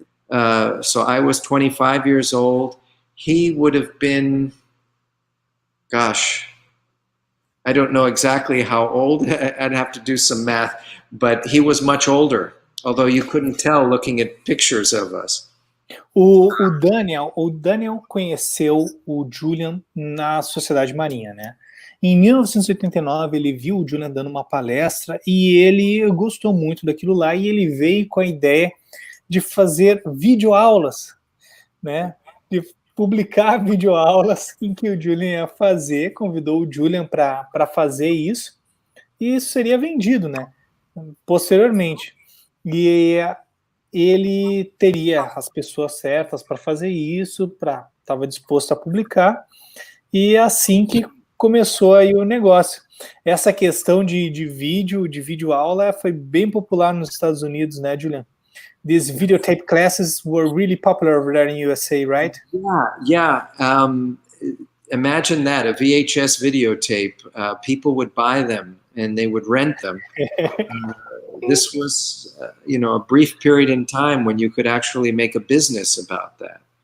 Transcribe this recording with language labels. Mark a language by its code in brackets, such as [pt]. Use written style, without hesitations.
[en] So I was 25 years old. He would have been, gosh, I don't know exactly how old. I'd have to do some math, but he was much older. although you couldn't tell looking at pictures of us. [pt] O Daniel conheceu o Julian na Sociedade Marinha, né? Em 1989, ele viu o Julian dando uma palestra e ele gostou muito daquilo lá e ele veio com a ideia de fazer videoaulas, né? De publicar videoaulas em que o Julian ia fazer, convidou o Julian para fazer isso e isso seria vendido, né? Posteriormente. E ele teria as pessoas certas para fazer isso, estava disposto a publicar, e é assim que começou aí o negócio. Essa questão de vídeo aula foi bem popular nos Estados Unidos, né, Julian? [en] These videotape classes were really popular over there in USA, right? Yeah. Imagine that, a VHS videotape. People would buy them and they would rent them. This was, a brief period in time when you could actually make a business about that.